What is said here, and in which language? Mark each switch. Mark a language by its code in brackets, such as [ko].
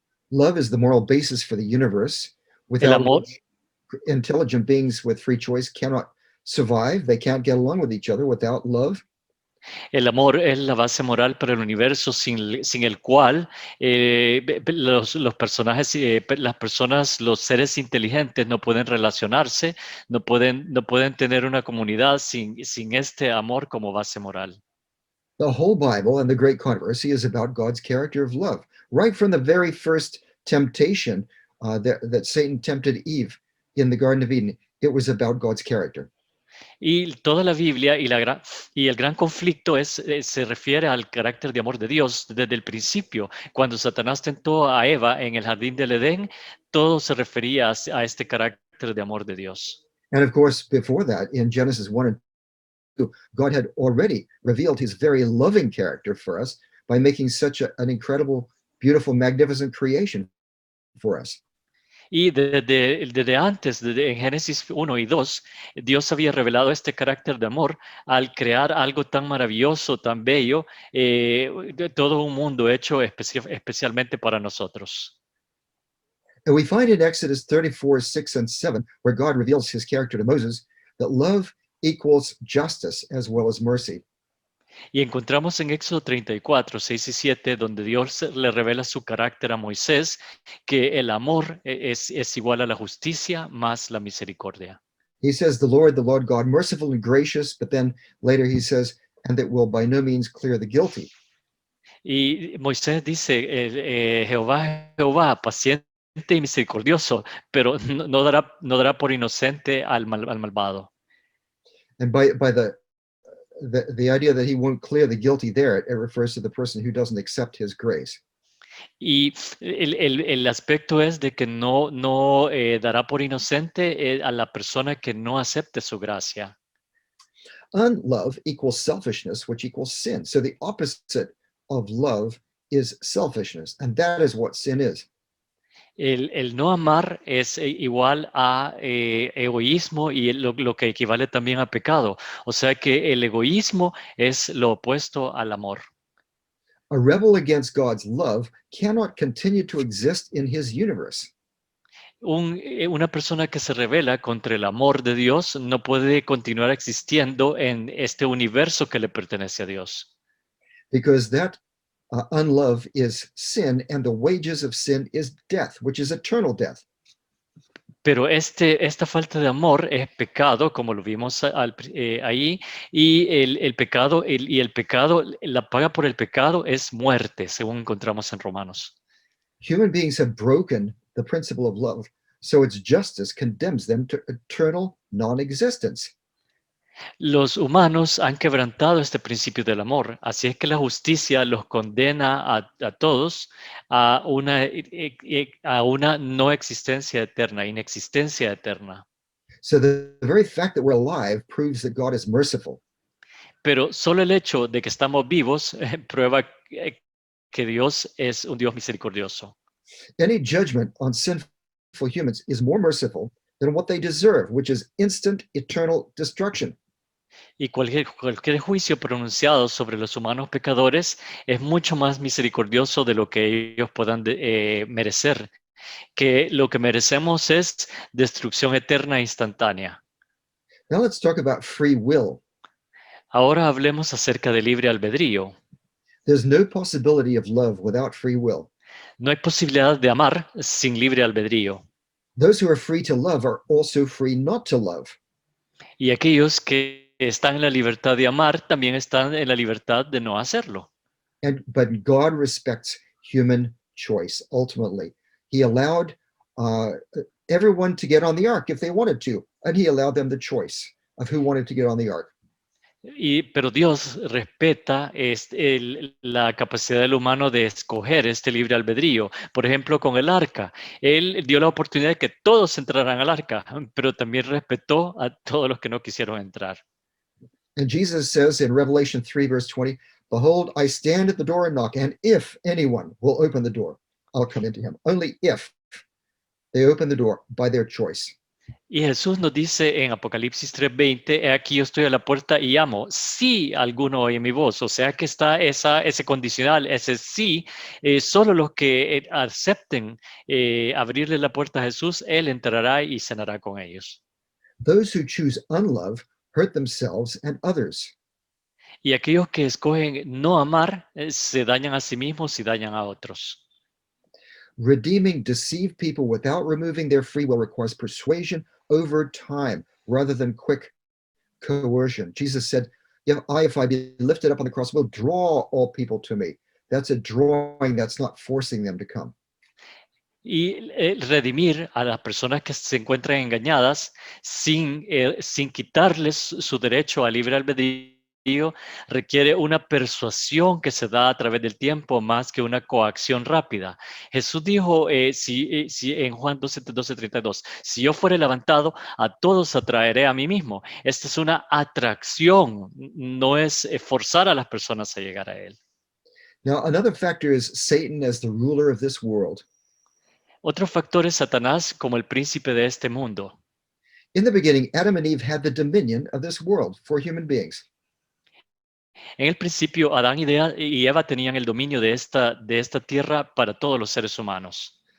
[en] Love is the moral basis for the universe. [es] El [en] Without [es] amor, [en] which intelligent beings with free choice cannot survive. They can't get along with each other without love. [es] el amor es la base moral para el universo sin el cual los personajes, las personas, los seres inteligentes no pueden relacionarse, no pueden tener una comunidad sin este amor como base moral. [en] The whole Bible and the great controversy is about God's character of love. Right from the very first temptation that Satan tempted Eve in the Garden of Eden, it was about God's character. [es] Y toda la Biblia y el gran conflicto se refiere al carácter de amor de Dios desde el principio. Cuando Satanás tentó a Eva en el jardín del Edén, todo se refería a este carácter de amor de Dios. [en] And of course, before that, in Genesis 1 and 2, God had already revealed his very loving character for us by making such an incredible, beautiful, magnificent creation for us. [es] Y desde antes, en Génesis 1 y 2, Dios había revelado este carácter de amor al crear algo tan maravilloso, tan bello, todo un mundo hecho especialmente para nosotros. [en] And we find in Exodus 34, 6 and 7, where God reveals his character to Moses, that love equals justice as well as mercy. [es] Y encontramos en Éxodo 34, 6 y 7, donde Dios le revela su carácter a Moisés, que el amor es igual a la justicia más la misericordia. [en] He says, the Lord God, merciful and gracious, but then later he says, and that will by no means clear the guilty. [es] Y Moisés dice, Jehová, paciente y misericordioso, pero no dará por inocente al malvado. [en] And by the idea that he won't clear the guilty there, it refers to the person who doesn't accept his grace. [es] Y el aspecto es de que no dará por inocente a la persona que no acepte su gracia. [en] Unlove equals selfishness, which equals sin. So the opposite of love is selfishness, and that is what sin is. [es] El no amar es igual a egoísmo y lo que equivale también a pecado. O sea que el egoísmo es lo opuesto al amor. [en] A rebel against God's love cannot continue to exist in his universe. [es] Una persona que se rebela contra el amor de Dios no puede continuar existiendo en este universo que le pertenece a Dios. [en] Because that unlove is sin, and the wages of sin is death, which is eternal death. [es] Pero esta falta de amor es pecado, como lo vimos ahí, y el pecado, la paga por el pecado es muerte, según encontramos en Romanos. [en] Human beings have broken the principle of love, so its justice condemns them to eternal non-existence. [es] Los humanos han quebrantado este principio del amor, así es que la justicia los condena a todos a una no existencia eterna, inexistencia eterna. [en] So the very fact that we're alive proves that God is merciful. [es] Pero solo el hecho de que estamos vivos prueba que Dios es un Dios misericordioso. [en] Any judgment on sinful humans is more merciful than what they deserve, which is instant eternal destruction. [es] Y cualquier juicio pronunciado sobre los humanos pecadores es mucho más misericordioso de lo que ellos puedan merecer, que lo que merecemos es destrucción eterna e instantánea. [en] Now let's talk about free will. [es] Ahora hablemos acerca de libre albedrío. [en] There's no possibility of love without free will. [es] No hay posibilidad de amar sin libre albedrío. [en] Those who are free to love are also free not to love. [es] Y aquellos que están en la libertad de amar también están en la libertad de no hacerlo. [en] But God respects human choice ultimately. He allowed everyone to get on the ark if they wanted to, and he allowed them the choice of who wanted to get on the ark. [es] Pero Dios respeta la capacidad del humano de escoger este libre albedrío. Por ejemplo, con el arca, Él dio la oportunidad de que todos entraran al arca, pero también respetó a todos los que no quisieron entrar. [en] And Jesus says in Revelation 3, verse 20, "Behold, I stand at the door and knock, and if anyone will open the door, I'll come into him." Only if they open the door by their choice. [es] Y Jesús nos dice en Apocalipsis 3:20, he aquí yo estoy a la puerta y llamo, si alguno oye mi voz. O sea que está ese condicional, ese sí, solo los que acepten abrirle la puerta a Jesús, Él entrará y cenará con ellos. [en] Those who choose unlove hurt themselves and others. [es] Y aquellos que escogen no amar, se dañan a sí mismos y dañan a otros. [en] Redeeming deceived people without removing their free will requires persuasion over time rather than quick coercion. Jesus said, if I be lifted up on the cross, will draw all people to me. That's a drawing, that's not forcing them to come. [es] Y redimir a las personas que se encuentran engañadas sin quitarles su derecho a libre albedrío requiere una persuasión que se da a través del tiempo más que una coacción rápida. Jesús dijo si en Juan 12:32, si yo fuere levantado, a todos atraeré a mí mismo. Esta es una atracción, no es forzar a las personas a llegar a Él. [en] Now, another factor is Satan as the ruler of this world. [es] Otro factor es Satanás como el príncipe de este mundo. [en] In the beginning, Adam and Eve had the dominion of this world for human beings. [es] En el principio, Adán y Eva tenían el dominio de esta tierra para todos los seres humanos.